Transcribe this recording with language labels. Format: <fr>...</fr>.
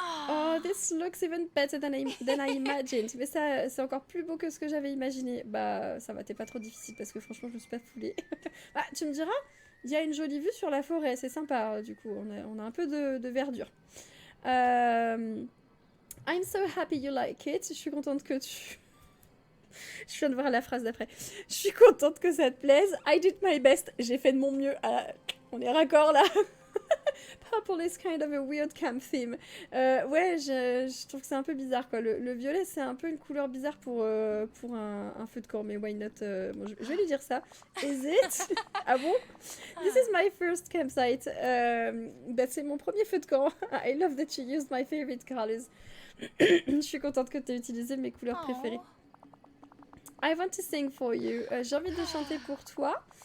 <en>Oh, this looks even better than I imagined.</en> <fr>Mais ça, c'est encore plus beau que ce que j'avais imaginé. Bah, ça va, t'es pas trop difficile parce que franchement, je me suis pas foulée. Ah, tu me diras, il y a une jolie vue sur la forêt, c'est sympa. Du coup, on a un peu de verdure.</fr> <en>I'm so happy you like it.</en> <fr>Je suis contente que tu... Je viens de voir la phrase d'après. Je suis contente que ça te plaise.</fr> <en>I did my best.</en> <fr>J'ai fait de mon mieux. Ah, on est raccord là.</fr> <en>Purple is kind of a weird camp theme.</en> <fr>Ouais, je trouve que c'est un peu bizarre quoi. Le violet, c'est un peu une couleur bizarre pour un feu de camp, mais</fr> <en>why not?</en> <fr>Bon, je vais lui dire ça.</fr> <en>Is it?</en> <fr>Ah bon?</fr> <en>This is my first campsite.</en> <fr>Bah, c'est mon premier feu de camp.</fr> <en>I love that you used my favorite colors.</en> <fr>Je suis contente que tu aies utilisé mes couleurs préférées.</fr> <en>I want to sing for you.</en> <fr>J'ai envie de chanter pour toi.</fr>